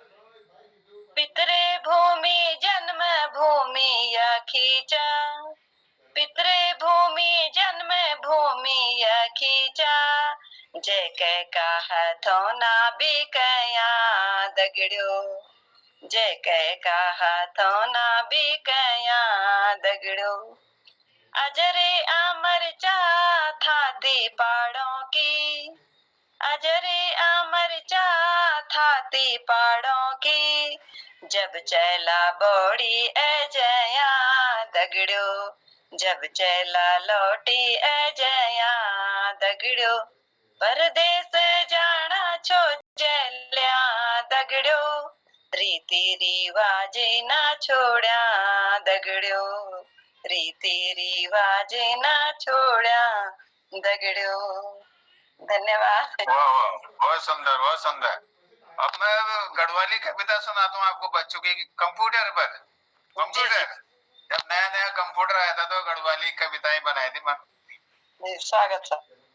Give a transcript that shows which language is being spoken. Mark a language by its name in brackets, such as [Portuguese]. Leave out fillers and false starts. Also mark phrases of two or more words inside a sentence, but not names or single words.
[Garhwali] पितरे भूमी जन्म भूमी यखीच्या, पितरे भूमी जन्म भूमी यखीच्या. जय कै का हाथों ना बिकया दगड़ो, जय कै का हाथों ना बिकया दगड़ो. अजरे अमर चा थाती पहाड़ों की, अजरे अमर चा थाती पहाड़ों की. जब चला बौड़ी अजया दगड़ो, जब चला लौटी अजया दगड़ो. परदेस जाना छो जल्या दगड़ो, रीति रिवाज ना छोड़ा दगड़ो, रीति रिवाज ना छोड़ा दगड़ो. [Hindi] धन्यवाद. वाह वाह, बहुत सुंदर बहुत सुंदर. अब मैं गढ़वाली कविता सुनाता हूँ आपको बच्चों की कंप्यूटर पर. कंप्यूटर, जब नया नया कंप्यूटर आया था तो गढ़वाली कविताएं बनाई थी मैं. स्वागत सर.